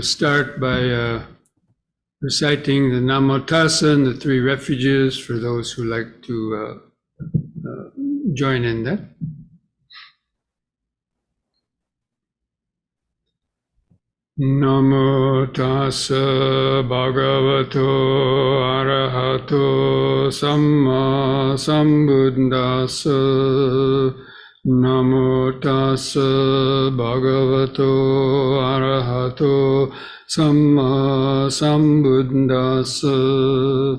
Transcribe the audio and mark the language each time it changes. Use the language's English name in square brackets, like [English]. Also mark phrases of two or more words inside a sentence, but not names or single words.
[English] start by reciting the Namo Tassa and the three refuges for those who like to join in that. [Pali] Namo Tassa Bhagavato Arahato Samma Sambuddhassa. Namo Tassa Bhagavato Arahato Samma Sambuddhassa.